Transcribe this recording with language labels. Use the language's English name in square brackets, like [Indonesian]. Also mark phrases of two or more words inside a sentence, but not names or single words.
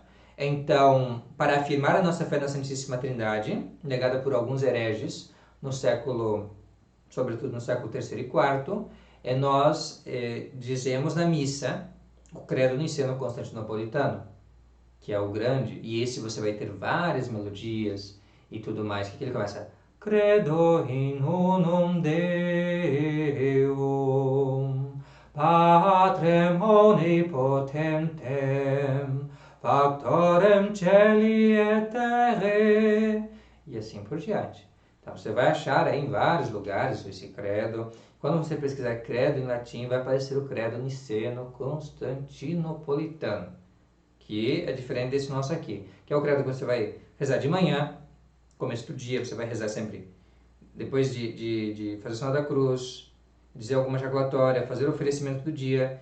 [Portuguese] Então, para afirmar a nossa fé na Santíssima Trindade, negada por alguns hereges no século, sobretudo no século III e IV, nós dizemos na missa o credo niceno-constantinopolitano, que é o grande, e esse você vai ter várias melodias e tudo mais. Que ele começa: [Latin] Credo in unum Deum, Patrem omnipotentem, Factorem celi et terrae, [Portuguese] e assim por diante. Então você vai achar aí em vários lugares esse credo. Quando você pesquisar credo em latim, vai aparecer o credo niceno-constantinopolitano, que é diferente desse nosso aqui, que é o credo que você vai rezar de manhã, começo do dia, você vai rezar sempre depois de fazer o sinal da cruz, dizer alguma jaculatória, fazer o oferecimento do dia.